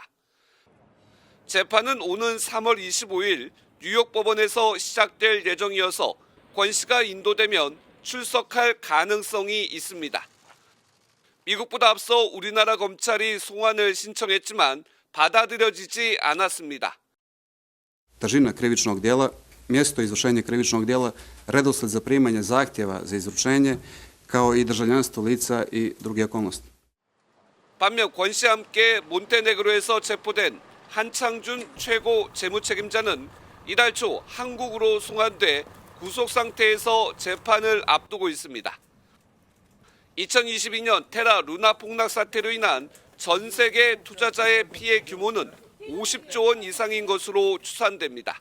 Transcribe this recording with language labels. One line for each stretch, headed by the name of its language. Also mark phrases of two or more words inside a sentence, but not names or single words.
Korean: 재판은 오는 3월 25일 뉴욕 법원에서 시작될 예정이어서 권 씨가 인도되면 출석할 가능성이 있습니다. 미국보다 앞서 우리나라 검찰이 송환을 신청했지만 받아들여지지 않았습니다.
Serbian: Težina krivičnog djela mjesto izvršenja krivičnog djela, redosled zaprimanja zahtjeva za izručenje, kao i državljanstvo lica i druge okolnosti.
Korean: 반면 권 씨와 함께 몬테네그로에서 체포된 한창준 최고 재무책임자는 이달 초 한국으로 송환돼 구속 상태에서 재판을 앞두고 있습니다. 2022년 테라 루나 폭락 사태로 인한 전 세계 투자자의 피해 규모는 50조 원 이상인 것으로 추산됩니다.